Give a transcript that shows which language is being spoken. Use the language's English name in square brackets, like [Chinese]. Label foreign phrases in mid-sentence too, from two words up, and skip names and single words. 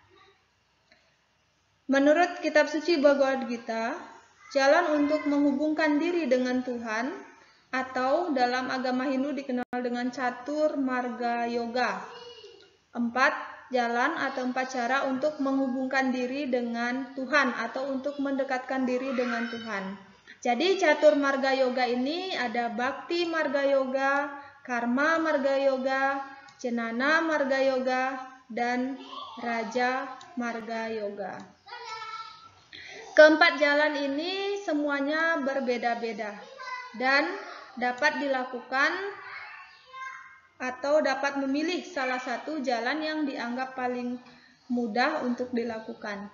[Indonesian] Menurut kitab suci Bhagavad Gita, jalan untuk menghubungkan diri dengan Tuhan atau dalam agama Hindu dikenal dengan Catur Marga Yoga. 4 jalan atau 4 cara untuk menghubungkan diri dengan Tuhan atau untuk mendekatkan diri dengan Tuhan. Jadi catur marga yoga ini ada Bhakti marga yoga, Karma marga yoga, Jnana marga yoga, dan Raja marga yoga. Keempat jalan ini semuanya berbeda-beda dan dapat dilakukan atau dapat memilih salah satu jalan yang dianggap paling mudah untuk dilakukan.